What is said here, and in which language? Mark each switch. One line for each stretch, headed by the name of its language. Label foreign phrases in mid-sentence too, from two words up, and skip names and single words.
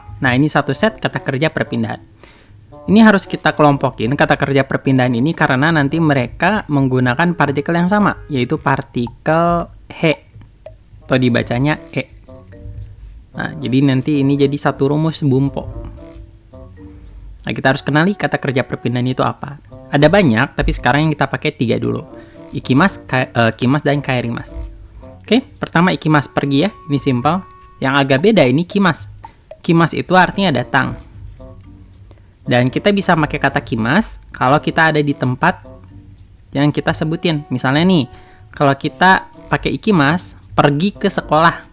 Indonesian: Nah, ini satu set kata kerja perpindahan. Ini harus kita kelompokin kata kerja perpindahan ini karena nanti mereka menggunakan partikel yang sama, yaitu partikel he, atau dibacanya e. Nah, jadi nanti ini jadi satu rumus bumpo. Nah, kita harus kenali kata kerja perpindahan itu apa. Ada banyak, tapi sekarang yang kita pakai 3 dulu.
Japanese: Ikimasu, kimasu,
Indonesian: dan kaerimasu. Oke, pertama ikimasu pergi ya, ini simpel. Yang agak beda ini kimasu. Kimasu itu artinya datang. Dan kita bisa pakai kata kimasu kalau kita ada di tempat yang kita sebutin. Misalnya nih, kalau kita pakai ikimasu, pergi ke sekolah.